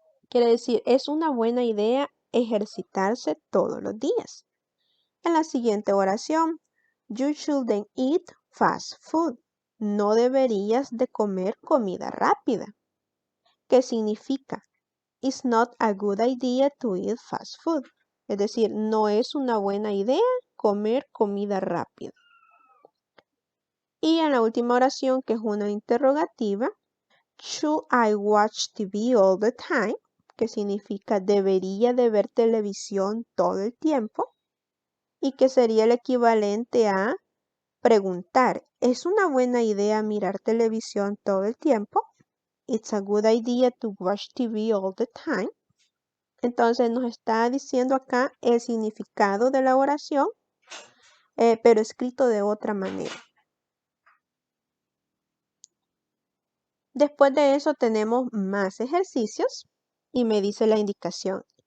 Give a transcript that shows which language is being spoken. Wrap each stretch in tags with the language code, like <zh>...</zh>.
<es>Quiere decir, es una buena idea ejercitarse todos los días. En la siguiente oración,</es> <en>you shouldn't eat fast food.</en> <es>No deberías de comer comida rápida. ¿Qué significa?</es> <en>It's not a good idea to eat fast food.</en> <es>Es decir, no es una buena idea comer comida rápida. Y en la última oración, que es una interrogativa,</es> <en>should I watch TV all the time?</en> <es>Que significa debería de ver televisión todo el tiempo. Y que sería el equivalente a preguntar, ¿es una buena idea mirar televisión todo el tiempo?</es> <en>It's a good idea to watch TV all the time.</en> <es>Entonces nos está diciendo acá el significado de la oración, pero escrito de otra manera. Después de eso tenemos más ejercicios y me dice la indicación.</es>